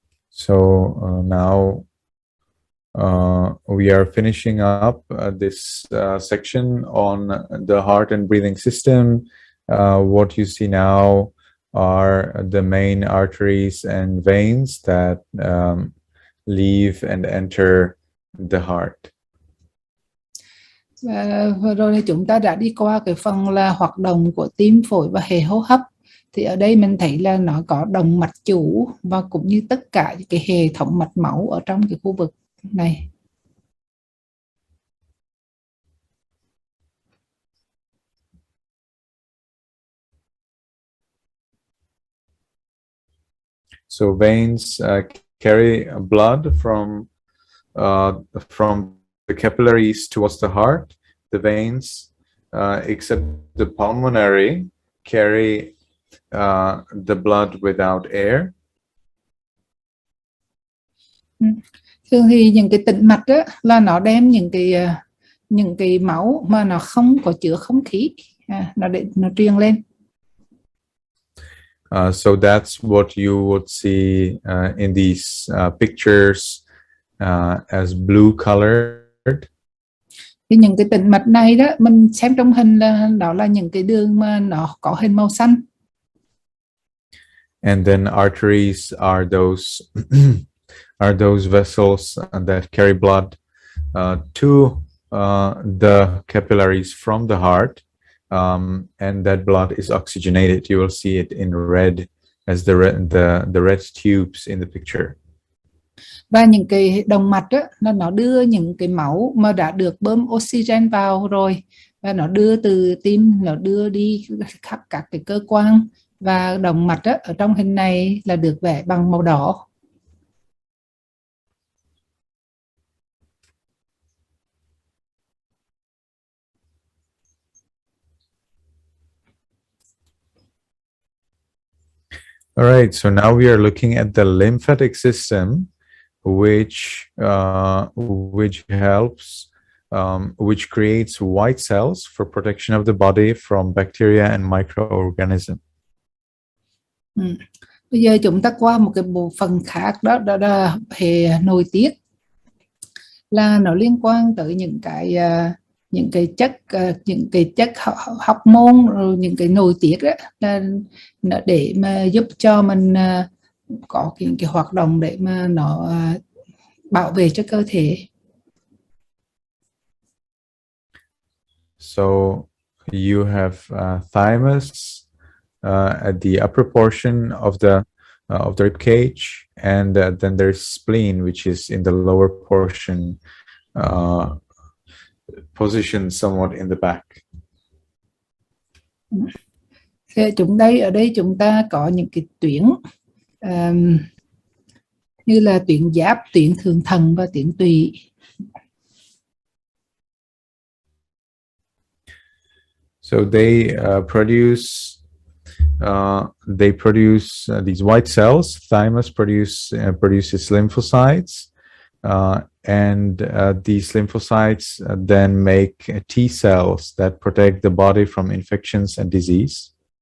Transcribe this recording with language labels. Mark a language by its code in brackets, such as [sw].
[en] So now we are finishing up this section on the heart and breathing system. What you see now are the main arteries and veins that leave and enter the heart. [vi] Vừa rồi thì chúng ta đã đi qua cái phần là hoạt động của tim, phổi và hệ hô hấp. Thì ở đây mình thấy là nó có động mạch chủ và cũng như tất cả cái hệ thống mạch máu ở trong cái khu vực này. [en] So veins carry blood from the capillaries towards the heart. The veins, except the pulmonary, carry the blood without air. [vi] Thường thì những cái tĩnh mạch đó là nó đem những cái máu mà nó không có chứa không khí, nó truyền lên. [en] So that's what you would see in these pictures as blue colored. [vi] Thì những cái tĩnh mạch này đó mình xem trong hình là đó là những cái đường mà nó có hình màu xanh. [en] And then arteries are those vessels that carry blood to the capillaries from the heart, and that blood is oxygenated. You will see it in red as the red tubes in the picture. [vi] Và những cái động mạch đó, nó đưa những cái máu mà đã được bơm oxygen vào rồi, và nó đưa từ tim, nó đưa đi khắp các cái cơ quan. Và động mạch đó, ở trong hình này là được vẽ bằng màu đỏ. [en] All right, so now we are looking at the lymphatic system, which helps, which creates white cells for protection of the body from bacteria and microorganisms. [vi] Bây giờ chúng ta qua một cái bộ phận khác, đó là hệ nội tiết, là nó liên quan tới những cái chất hormone, rồi những cái nội tiết đó, là để mà giúp cho mình có cái hoạt động để mà nó bảo vệ cho cơ thể. [en] So you have thymus at the upper portion of the rib cage, and then there's spleen, which is in the lower portion, positioned somewhat in the back. [vi] Ở đây chúng ta có những cái tuyến như là tuyến giáp, tuyến thượng thận và tuyến tụy. [en] So they produce these white cells. Thymus produces lymphocytes, and these lymphocytes then make T cells that protect the body from infections and disease.